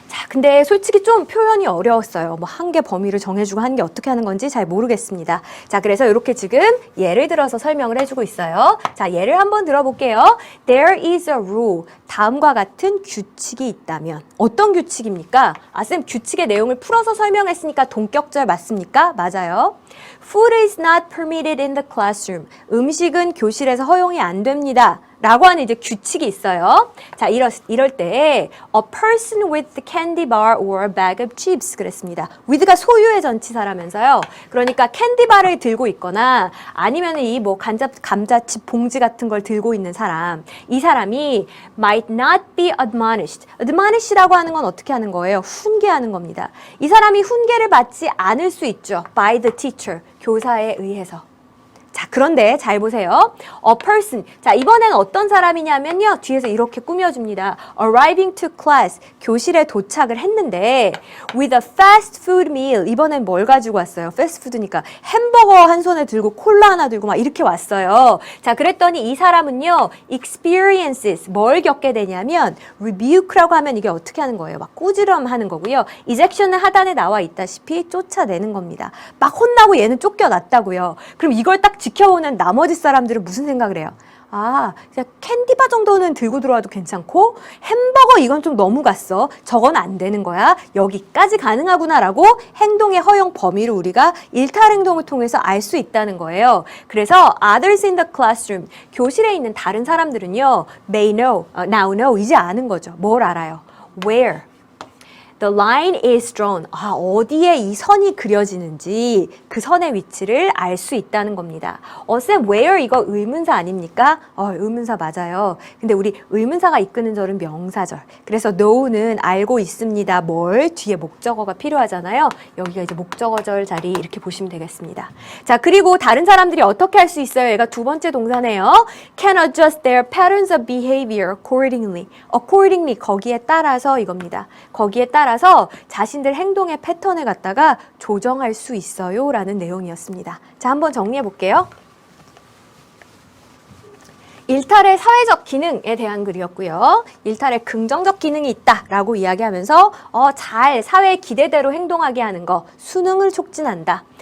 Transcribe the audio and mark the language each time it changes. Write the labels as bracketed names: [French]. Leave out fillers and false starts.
[Korean] 근데 솔직히 좀 표현이 어려웠어요. 뭐 한 개 범위를 정해주고 한 게 어떻게 하는 건지 잘 모르겠습니다. 자, 그래서 이렇게 지금 예를 들어서 설명을 해주고 있어요. 자, 예를 한번 들어볼게요. [English] There is a rule. [Korean] 다음과 같은 규칙이 있다면 어떤 규칙입니까? 아, 쌤 규칙의 내용을 풀어서 설명했으니까 동격절 맞습니까? 맞아요. [English] Food is not permitted in the classroom. [Korean] 음식은 교실에서 허용이 안 됩니다. 라고 하는 이제 규칙이 있어요. 자, 이럴 때 [English] a person with the candy bar or a bag of chips [Korean] 그랬습니다. with가 소유의 전치사라면서요. 그러니까 캔디바를 들고 있거나 아니면 이 뭐 감자칩 봉지 같은 걸 들고 있는 사람, 이 사람이 [English] might not be admonished. [Korean] admonish라고 하는 건 어떻게 하는 거예요? 훈계하는 겁니다. 이 사람이 훈계를 받지 않을 수 있죠. [English] by the teacher. [Korean] 교사에 의해서. 자, 그런데 잘 보세요. [English] A person. [Korean] 자, 이번에는 어떤 사람이냐면요. 뒤에서 이렇게 꾸며줍니다. [English] Arriving to class. [Korean] 교실에 도착을 했는데 [English] with a fast food meal. [Korean] 이번엔 뭘 가지고 왔어요? 패스트푸드니까 햄버거 한 손에 들고 콜라 하나 들고 막 이렇게 왔어요. 자, 그랬더니 이 사람은요. [English] experiences. [Korean] 뭘 겪게 되냐면 rebuke라고 하면 이게 어떻게 하는 거예요? 막 꾸지람 하는 거고요. ejection은 하단에 나와 있다시피 쫓아내는 겁니다. 막 혼나고 얘는 쫓겨났다고요. 그럼 이걸 딱 지켜보는 나머지 사람들은 무슨 생각을 해요? 아, 그냥 캔디바 정도는 들고 들어와도 괜찮고 햄버거 이건 좀 너무 갔어. 저건 안 되는 거야. 여기까지 가능하구나라고 행동의 허용 범위를 우리가 일탈 행동을 통해서 알 수 있다는 거예요. 그래서 [English] others in the classroom, [Korean] 교실에 있는 다른 사람들은요. [English] may know, now know, [Korean] 이제 아는 거죠. 뭘 알아요? [English] where. The line is drawn. [Korean] 아, 어디에 이 선이 그려지는지 그 선의 위치를 알 수 있다는 겁니다. 쌤, where 이거 의문사 아닙니까? 의문사 맞아요. 근데 우리 의문사가 이끄는 절은 명사절. 그래서 know는 알고 있습니다. 뭘? 뒤에 목적어가 필요하잖아요. 여기가 이제 목적어절 자리 이렇게 보시면 되겠습니다. 자, 그리고 다른 사람들이 어떻게 할 수 있어요? 얘가 두 번째 동사네요. [English] Can adjust their patterns of behavior accordingly. [Korean] accordingly, 거기에 따라서 이겁니다. 거기에 따라서 자신들 행동의 패턴을 갖다가 조정할 수 있어요 라는 내용이었습니다. 자, 한번 정리해 볼게요. 일탈의 사회적 기능에 대한 글이었고요. 일탈의 긍정적 기능이 있다라고 이야기하면서 잘 사회의 기대대로 행동하게 하는 거, 수능을 촉진한다.